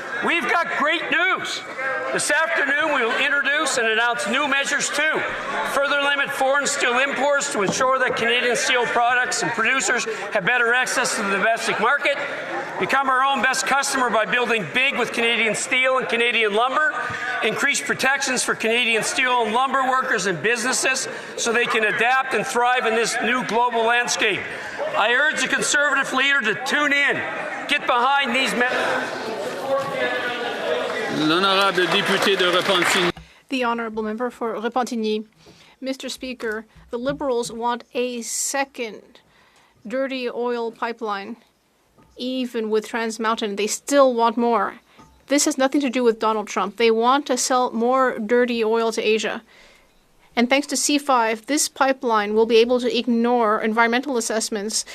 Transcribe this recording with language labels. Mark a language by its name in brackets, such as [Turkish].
[English] We've got great news. This afternoon, we will introduce and announce new measures to further limit foreign steel imports to ensure that Canadian steel products and producers have better access to the domestic market, become our own best customer by building big with Canadian steel and Canadian lumber, increase protections for Canadian steel and lumber workers and businesses so they can adapt and thrive in this new global landscape. I urge the Conservative leader to tune in, get behind these measures. [French] L'honorable député de Repentigny. [English] The Honourable Member for Repentigny. Mr. Speaker, the Liberals want a second dirty oil pipeline. Even with Trans Mountain, they still want more. This has nothing to do with Donald Trump. They want to sell more dirty oil to Asia. And thanks to C5, this pipeline will be able to ignore environmental assessments.